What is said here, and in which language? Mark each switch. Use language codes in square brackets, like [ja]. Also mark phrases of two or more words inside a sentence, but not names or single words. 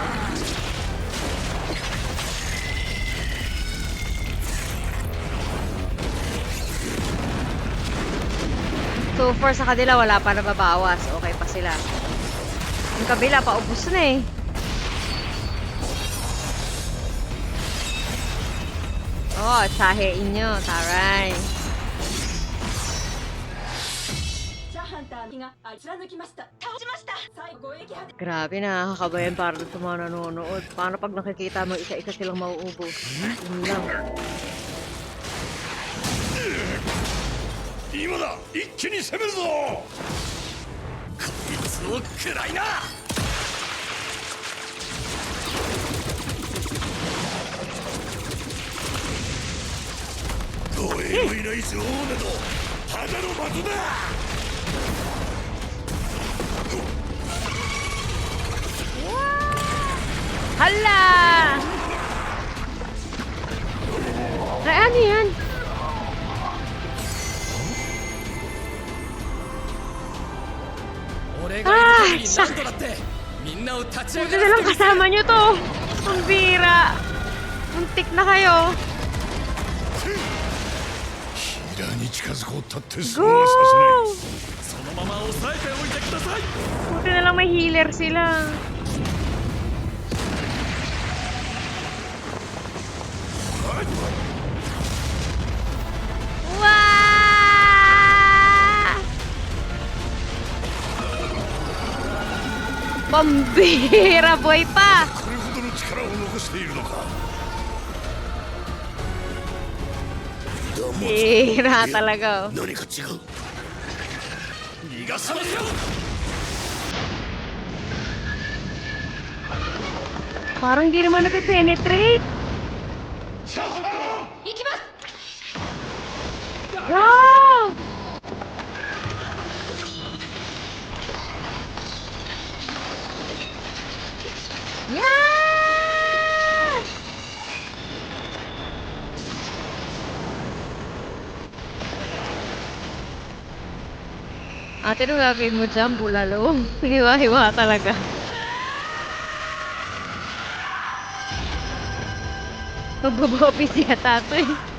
[tl] So far sa kanila wala pa nababawas. Okay pa sila. Yung kabila paubos na eh. Oh, tsahein nyo. Taray. [ja] シャアハンターが貫きました。倒しました。最後撃破で [tl] Grabe, nakakabayan para sa mga nanonood. Paano pag nakikita mo isa-isa silang mauubos? Yun lang. [ja] 今だ、一気に攻めるぞ。こいつを食らいな。護衛のいない女王などただの的だ。 [tl] Hala! Ay, ano yan? [ja] 俺がいる限りなんとだってみんなを立ち上 [tl] Buti [ja] が [tl] na [ja] ら [tl] lang [ja] せてみせる。 [tl] kasama nyo to. Ang bira. Muntik na kayo. [ja] ヒーラーに近づこうったってそ [tl] Go! [ja] うはさそのまま抑えておいてください。 [tl] Buti na lang may healer sila. Wah! Pambira, boy pa! [ja] せない。これほどの力を残しているのか。 [tl] Bira talaga. [ja] 何か違う。逃がしますよ。 [tl] Parang di naman nape-penetrate. [ja] 行きます。 [en] Wow! Yeah! [tl] Ate, ano gagawin mo dyan, bulalo? Hiwa-hiwa talaga. Magbabopis yata ito eh.